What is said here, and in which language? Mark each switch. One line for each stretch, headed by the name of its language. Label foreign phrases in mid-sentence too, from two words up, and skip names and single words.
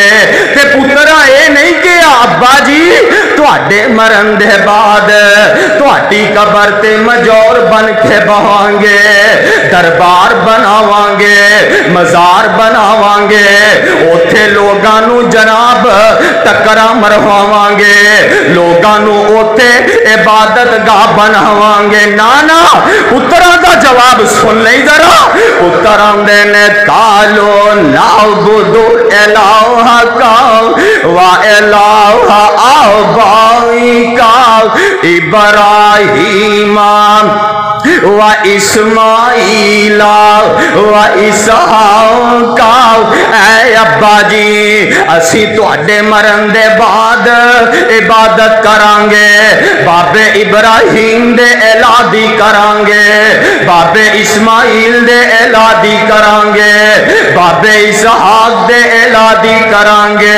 Punjabi: تے پترا یہ نہیں کہ ابا جی تہاڈے مرن دے بعد تہاڈی قبر تے مجاور بن کے بہانگے، دربار بناوانگے، مزار بناوانگے، اوتھے لوکاں نوں جناب ٹکرا مرواوانگے، لوکاں نوں اوتھے عبادت گاہ بناوانگے. نا نا پتراں دا جواب سن لے ذرا. پتر آندے نے
Arabic: قالوا نعبد إلهك وإله آبائك إبراهيم وإسماعيل وإسحاق.
Punjabi: اے ابا جی اسی تہاڈے مرن دے بعد عبادت کرانگے، بابے ابراہیم دے الٰہ دی کرانگے، بابے اسماعیل دے الٰہ دی کرانگے، بابے اسحاق دے الٰہ دی کرانگے.